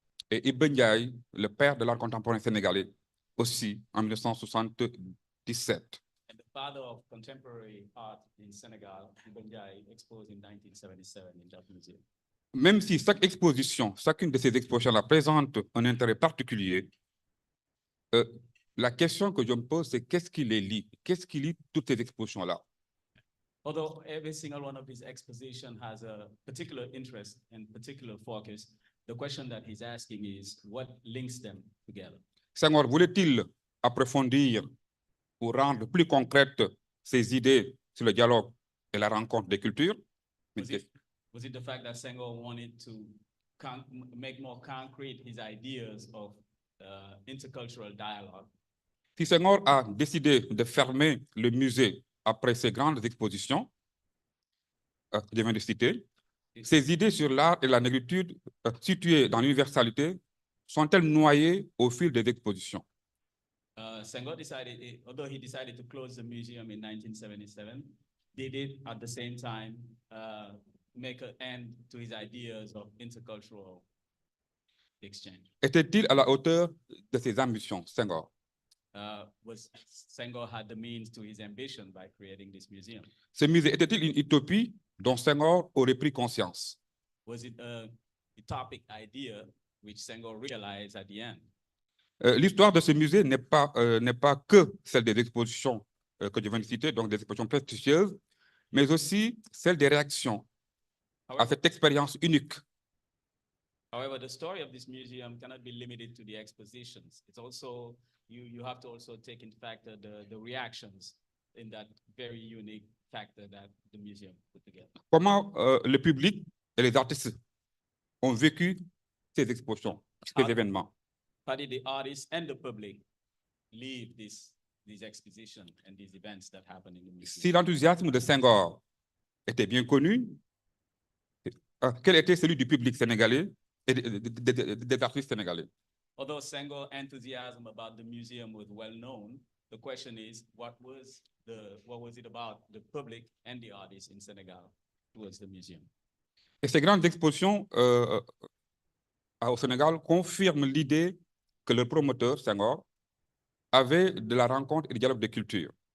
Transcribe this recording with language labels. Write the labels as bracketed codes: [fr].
[fr] Et Ibn Ndiaye, le père de l'art contemporain sénégalais, aussi en 1977. [en] And the father of contemporary art in Senegal, Ibn Ndiaye, exposed in 1977 in that museum. [fr] Même si chaque exposition, chacune de ces expositions-là présente un intérêt particulier, la question que je me pose, c'est qu'est-ce qui les lie? Qu'est-ce qui lie toutes ces expositions-là? [en] Although every single one of these expositions has a particular interest and particular focus, the question that he's asking is what links them together? [fr] Senghor voulait-il approfondir ou rendre plus concrètes ses idées sur le dialogue et la rencontre des cultures? [en] Was it the fact that Senghor wanted to make more concrete his ideas of intercultural dialogue? [fr] Si Senghor a décidé de fermer le musée après ces grandes expositions, je viens de citer, ces idées sur l'art et la négritude situées dans l'universalité sont-elles noyées au fil des expositions? [en] Senghor decided, although he decided to close the museum in 1977, they did at the same time make an end to his ideas of intercultural exchange. [fr] Était-il à la hauteur de ses ambitions, Senghor? [en] Was Senghor had the means to his ambition by creating this museum? [fr] Ce musée était-il une utopie dont Senghor aurait pris conscience? [en] Was it a utopic idea which Senghor realized at the end? [fr] L'histoire de ce musée n'est pas que celle des expositions que je viens de citer, donc des expositions prestigieuses, mais aussi celle des réactions à cette expérience unique. [en] However, the story of this museum cannot be limited to the expositions. It's also, you have to also take into factor the reactions in that very unique factor that the museum put together. [fr] Comment le public et les artistes ont vécu ces expositions, ces événements? [en] How did the artists and the public live these expositions and these events that happen in the museum? [fr] Si l'enthousiasme de Senghor était bien connu, quel était celui du public sénégalais et des artistes sénégalais? [en] Although Senghor's enthusiasm about the museum was well known, the question is, what was it about the public and the artists in Senegal towards the museum? [fr] Et ces grandes expositions au Sénégal confirment l'idée que le promoteur, Senghor, avait de la rencontre et du dialogue de culture.